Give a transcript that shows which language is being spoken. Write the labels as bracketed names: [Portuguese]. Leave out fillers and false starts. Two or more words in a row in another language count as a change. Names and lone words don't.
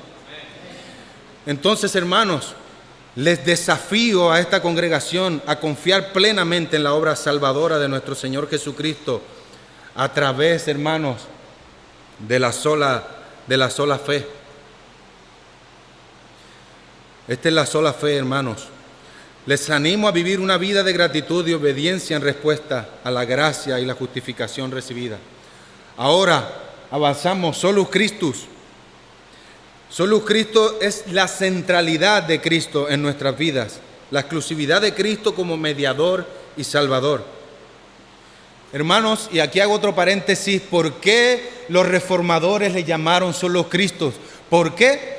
[Spanish] Entonces, hermanos, les desafío a esta congregación a confiar plenamente en la obra salvadora de nuestro Señor Jesucristo a través, hermanos, de la sola fe. Esta es la sola fe, hermanos. Les animo a vivir una vida de gratitud y obediencia en respuesta a la gracia y la justificación recibida. Ahora avanzamos. [Latin] Solus Christus. [Spanish] Solus Cristo es la centralidad de Cristo en nuestras vidas, la exclusividad de Cristo como mediador y salvador. Hermanos, y aquí hago otro paréntesis: ¿por qué los reformadores le llamaron [Latin] Solus Christus? [Spanish] ¿Por qué?